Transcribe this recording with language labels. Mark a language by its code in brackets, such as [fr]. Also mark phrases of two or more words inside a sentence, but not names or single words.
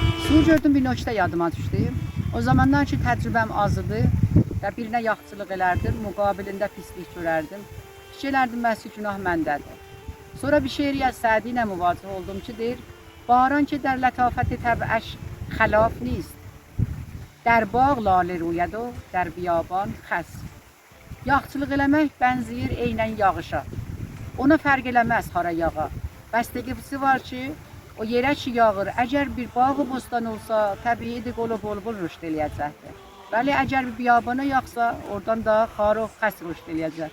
[az] Sonra gördüm bir nöqtə yadıma düşdü. O zamandan ki təcrübəm az idi və birinə yaxçılıq elərdim, müqabilində pislik görərdim. Fikirlərdim məhsul günah məndədir. Sonra bir şeiri از سعدی ilə müvaciə oldum ki deyir: [fa] باران که در لطافت طبعش خلاف نیست در باغ لاله روید و در بیابان خس. [az] Yaxçılıq eləmək bənzəyir eynən yağışa. Ona fərq eləməz hara yağa. Bəstəgisi var ki, o yerə ki yağır, əgər bir bağı bostan olsa, təbiidir qolu bol-bol rüşd eləyəcəkdir. Bəli, əgər bir biyabana yağsa, oradan da xar o xəs rüşd eləyəcək.